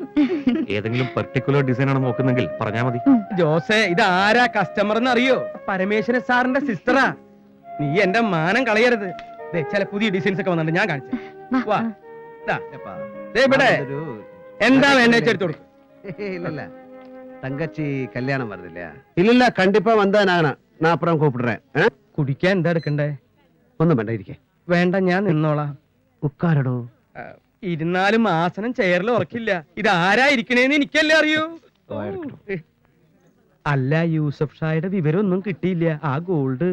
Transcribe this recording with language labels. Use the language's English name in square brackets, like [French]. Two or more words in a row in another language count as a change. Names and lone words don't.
[Malayalam] ഏതെങ്കിലും [English] particular design [Malayalam] ആണ് നോക്കുന്നെങ്കിൽ പറഞ്ഞാ മതി. ജോസേ, ഇത് ആരാ കസ്റ്റമർ എന്ന് അറിയോ? പരമേശ്വരൻ സാറിന്റെ സിസ്റ്ററാ. നീ എന്റെ മാനം കളയരുത്. ചില പുതിയ ഡിസൈൻസ് ഒക്കെ വന്നിട്ടുണ്ട്, ഞാൻ കാണിച്ചു. എന്താ വേണ്ട എടുത്തു കൊടുക്കും. [Tamil] இல்ல தங்கச்சி கல்யாணம் வருது இல்லையா? இல்ல கண்டிப்பா வந்தா நான் அப்புறம் கூப்பிடுறேன். [Malayalam] കുടിക്കാൻ എന്താ എടുക്കണ്ടേ? ഒന്നും വേണ്ട, ഇരിക്കേ. വേണ്ട, ഞാൻ നിന്നോളാം. ഉക്കാരടോ. ഇരുന്നാലും ആസനം ചെയറിൽ ഉറക്കില്ല. ഇത് ആരാ ഇരിക്കണേന്ന് എനിക്കല്ലേ അറിയൂ. അല്ല, യൂസഫ് ഷായുടെ വിവരം ഒന്നും കിട്ടിയില്ല. ആ ഗോൾഡ്